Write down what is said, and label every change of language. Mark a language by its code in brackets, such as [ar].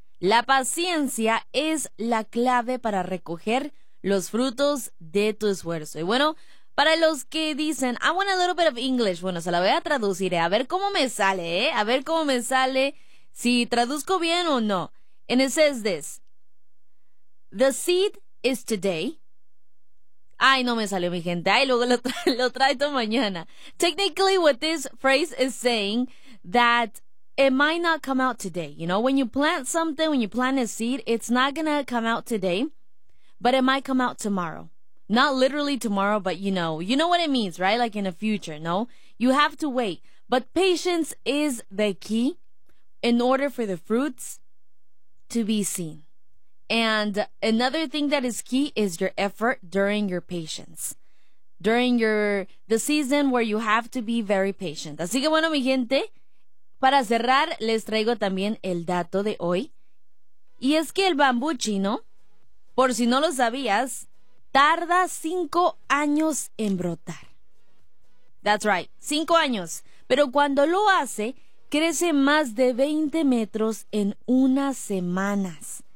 [es] La paciencia es la clave para recoger los frutos de tu esfuerzo. Y bueno, para los que dicen, [en] I want a little bit of English, [es] bueno, se la voy a traducir, ¿eh? A ver cómo me sale, ¿eh? A ver cómo me sale, si traduzco bien o no. [en] And it says this: the seed is today. [es] Ay, no me salió, mi gente. Ay, luego lo traigo mañana. [en] Technically, what this phrase is saying, that it might not come out today. You know, when you plant something, when you plant a seed, it's not gonna come out today, but it might come out tomorrow. Not literally tomorrow, but you know what it means, right? Like in the future, no? You have to wait. But patience is the key in order for the fruits to be seen. And another thing that is key is your effort during your patience. During the season where you have to be very patient. [es] Así que bueno, mi gente, para cerrar, les traigo también el dato de hoy. Y es que el bambú chino, por si no lo sabías, tarda 5 años en brotar. [en] That's right, [es] 5 años. Pero cuando lo hace, crece más de 20 metros en unas semanas.